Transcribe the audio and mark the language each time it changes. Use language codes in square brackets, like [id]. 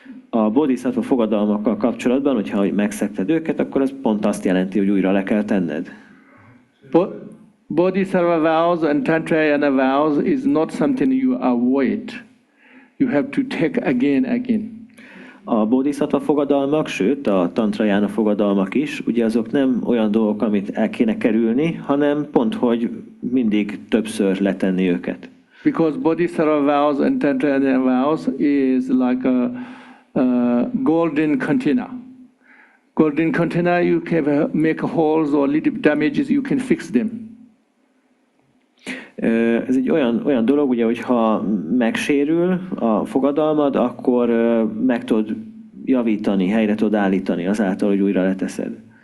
[hu] A Bodhisattva fogadalmakkal kapcsolatban, hogyha megszegted őket, akkor az pont azt jelenti, hogy újra le kell tenned. [en] Bodhisattva vows and Tantrayana vows is not something you avoid. You have to take again. [hu] A Bodhisattva fogadalmak, sőt a Tantrajána fogadalmak is, ugye azok nem olyan dolgok, amit el kéne kerülni, hanem pont, hogy mindig többször letenni őket. [en] Because Bodhisattva vows and Tantrayana vows is like a golden container. Golden container, you can make holes or little damages, you can fix them. [hu] Ez egy olyan dolog, ugye, hogyha megsérül a fogadalmad, akkor meg tudod javítani, helyre tudod állítani azáltal, hogy újra leteszed.